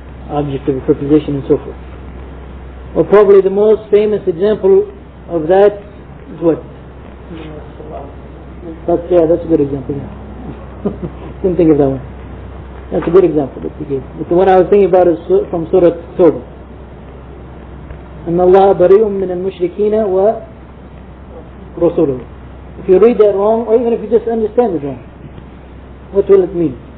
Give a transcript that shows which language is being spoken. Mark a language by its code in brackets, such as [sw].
[en] object of a preposition and so forth. Well, probably the most famous example of that is what? That's a good example. Yeah. Didn't think of that one. That's a good example that he gave. But the one I was thinking about is from Surah Tawbah. [ar] أن الله بريء من المشركين ورسوله. [en] If you read that wrong, or even if you just understand it wrong, what will it mean?